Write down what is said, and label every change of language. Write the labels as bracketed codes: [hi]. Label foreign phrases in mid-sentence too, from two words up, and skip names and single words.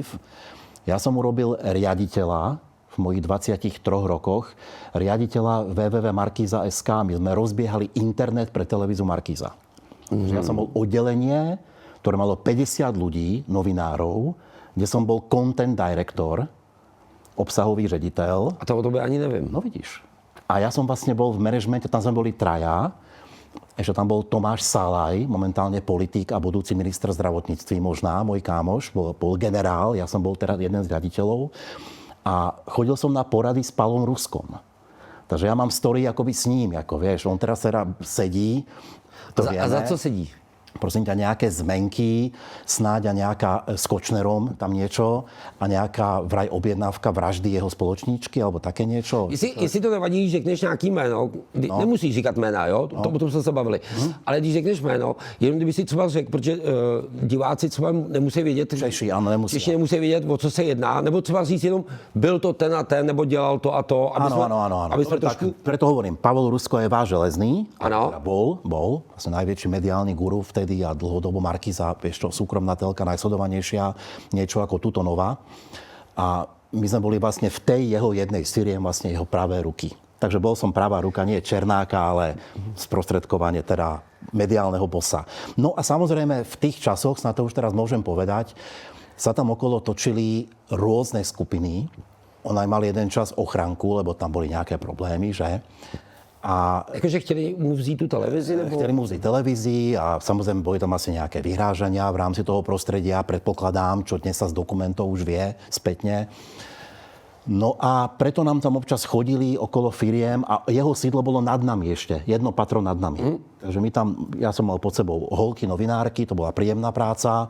[sk] Ja som urobil riaditeľa v mojich 23 rokoch, riaditeľa www.markiza.sk. My sme rozbiehali internet pre televízu Markíza. Ja som bol oddelenie, ktoré malo 50 ľudí, novinárov, kde som bol [en] content director, [cs] obsahový ředitel. A to o tobě ani nevím. No vidíš. [sk] A ja som vlastne bol v manažmente, tam sme boli traja. Ešte tam bol Tomáš Salaj, momentálne politik a budúci minister zdravotníctví možná, môj kámoš, bol generál, ja som bol teda jeden z riaditeľov. A chodil som na porady s Pavlom Ruskom. Takže ja mám story akoby s ním, ako vieš, on teraz sedí. [cs] A za co sedí? [sk] prosím ťa, nejaké zmenky, snáď a nejaká s Kočnerom, tam niečo, a nejaká vraj objednávka vraždy jeho spoločníčky, alebo také niečo. [cs] Jestli to nevadí, řekneš nějaký jméno, nemusíš říkat jména, jo? To o tom jsme se bavili. Ale když řekneš jméno, jenom kdyby si třeba řekl, protože diváci třeba nemusí vědět, Češi, ano, nemusí vědět, o co se jedná, nebo třeba říct jenom, byl to ten a ten, nebo dělal to a to. [sk] Áno. Preto hovorím, Pavol Rusko je váš železný. [cs] Ano. [sk] Bol vlastne najväčší mediálny guru vtedy a dlhodobo Markíza, vieš čo, súkromná telka, najsledovanejšia, niečo ako Tuto Nova. A my sme boli vlastne v tej jeho jednej z firiem vlastne jeho pravé ruky. Takže bol som pravá ruka, nie Černáka, ale sprostredkovanie teda mediálneho bossa. No a samozrejme v tých časoch, na to už teraz môžem povedať, sa tam okolo točili rôzne skupiny. On aj mal jeden čas ochranku, lebo tam boli nejaké problémy, že? [cs] A jakože chtěli mu vzít tu televizi? Nebo? Chtěli mu vzít televizi [sk] a samozrejme boli tam asi nejaké vyhrážania v rámci toho prostredia, predpokladám, čo dnes sa z dokumentov už vie spätne. No a preto nám tam občas chodili okolo firiem a jeho sídlo bolo nad nami ešte, [cs] jedno patro [sk] nad nami. Takže my tam, ja som mal pod sebou holky, novinárky, to bola príjemná práca.